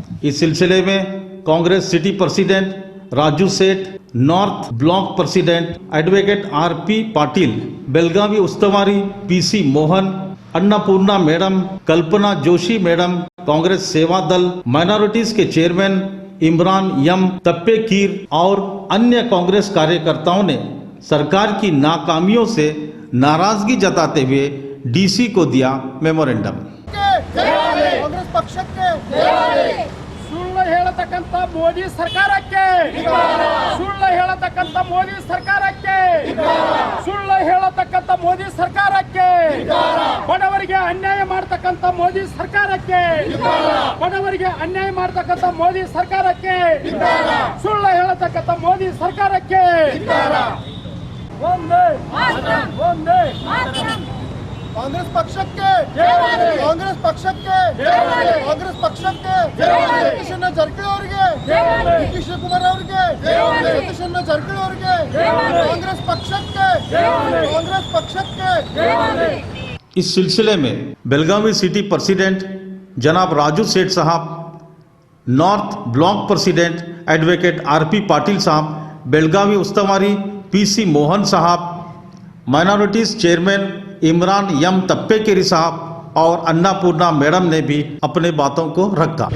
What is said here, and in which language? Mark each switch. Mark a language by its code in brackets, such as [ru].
[hi] इस सिलसिले में कांग्रेस सिटी प्रेसिडेंट राजू सेठ, north block president advocate RP Patil, Belagavi उस्तवारी PC Mohan, Annapurna madam, कल्पना जोशी मैडम, कांग्रेस सेवा दल माइनॉरिटीज के चेयरमैन इमरान यम तप्पेकीर और अन्य कांग्रेस कार्यकर्ताओं ने सरकार की नाकामियों से नाराजगी जताते हुए डीसी को दिया मेमोरेंडम। [kn] कांग्रेस पक्षಕ್ಕೆ ಸುಳ್ಳು ಹೇಳತಕ್ಕಂತ ಮೋದಿ ಸರ್ಕಾರಕ್ಕೆ, ಸುಳ್ಳು ಹೇಳತಕ್ಕಂತ ಮೋದಿ ಸರ್ಕಾರಕ್ಕೆ, ಸುಳ್ಳು ಹೇಳತಕ್ಕಂತ ಮೋದಿ ಸರ್ಕಾರಕ್ಕೆ, ಬಡವರಿಗೆ ಅನ್ಯಾಯ ಮಾಡತಕ್ಕಂತ ಮೋದಿ ಸರ್ಕಾರಕ್ಕೆ, ಬಡವರಿಗೆ ಅನ್ಯಾಯ ಮಾಡತಕ್ಕಂತ ಮೋದಿ ಸರ್ಕಾರಕ್ಕೆ, ಸುಳ್ಳು ಹೇಳತಕ್ಕಂತ ಮೋದಿ ಸರ್ಕಾರಕ್ಕೆ ಒಂದೇ ಒಂದೇ ಕಾಂಗ್ರೆಸ್ ಪಕ್ಷಕ್ಕೆ, ಕಾಂಗ್ರೆಸ್ ಪಕ್ಷಕ್ಕೆ, ಕಾಂಗ್ರೆಸ್ ಪಕ್ಷಕ್ಕೆ, ಸತೀಶಣ್ಣ ಜಾರಕಿಹೊಳಿ ಅವರಿಗೆ, ಡಿ.ಕೆ. ಶಿವಕುಮಾರ್ ಅವರಿಗೆ, ಸತೀಶಣ್ಣ ಜಾರಕಿಹೊಳಿ ಅವರಿಗೆ, ಕಾಂಗ್ರೆಸ್ ಪಕ್ಷಕ್ಕೆ, ಕಾಂಗ್ರೆಸ್ ಪಕ್ಷಕ್ಕೆ। [hi] इस सिलसिले में बेलगावी सिटी प्रेसिडेंट जनाब राजू सेठ साहब, north block president advocate RP Patil साहब, बेलगावी उस्तवारी पीसी मोहन साहब, माइनॉरिटीज चेयरमैन इमरान यम तप्पेकेरी साहब और अन्नपूर्णा मैडम ने भी अपने बातों को रखा।